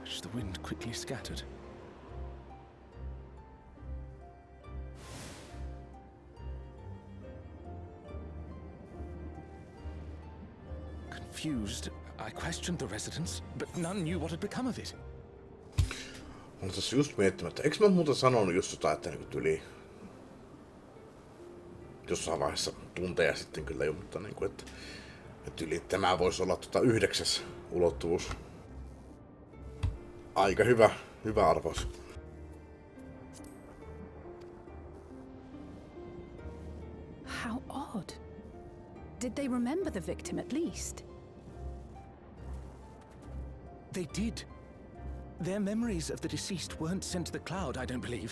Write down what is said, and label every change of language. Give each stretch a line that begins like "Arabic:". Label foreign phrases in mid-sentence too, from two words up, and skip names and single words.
English: which the wind quickly scattered. Confused, I questioned the residents, but none knew what had become of it.
Finnish: Olen tässä just miettimättä, eikö mä muuten sanonut just jotain, että niin yli jossain vaiheessa tunteja sitten kyllä jo, mutta niin kuin, että yli tämä voisi olla 9. ulottuvuus. Aika hyvä arvaus.
English: How odd. Did they remember the victim at least? They did. Their memories of the deceased weren't sent to the cloud, I don't believe.